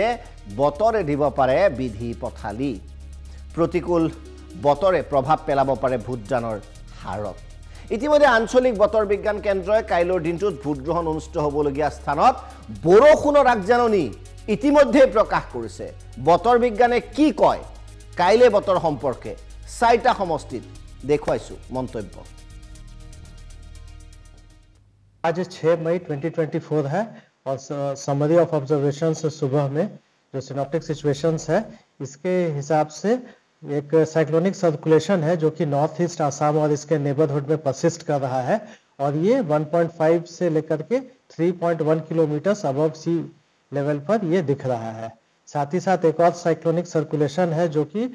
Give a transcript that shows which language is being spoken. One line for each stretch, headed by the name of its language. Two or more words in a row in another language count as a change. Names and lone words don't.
Assamese: বতৰে দিব পাৰে বিধি পথালি প্ৰতিকূল বতৰে প্ৰভাৱ পেলাব পাৰে ভোটদানৰ হাৰত ইতিমধ্যে আঞ্চলিক বতৰ বিজ্ঞান কেন্দ্ৰই কাইলৈৰ দিনটোত ভোট গ্ৰহণ অনুষ্ঠিত হ'বলগীয়া স্থানত বৰষুণৰ আগজাননী ইতিমধ্যে প্ৰকাশ কৰিছে বতৰ বিজ্ঞানে কি কয় কাইলে বতৰ সম্পৰ্কে চাৰিটা সমষ্টিত দেখুৱাইছো মন্তব্য
Hindi: आज 6 मई 2024 है और
English: summary of observations
Hindi: सुबह में जो
English: synoptic situations
Hindi: है इसके हिसाब से एक
English: cyclonic circulation
Hindi: है जो कि
English: North East Assam
Hindi: और इसके नेबरहुड में परसिस्ट कर रहा है और ये 1.5 से लेकर के 3.1 किलोमीटर
English: above sea level
Hindi: पर ये दिख रहा है साथ ही साथ एक और
English: cyclonic circulation
Hindi: है जो कि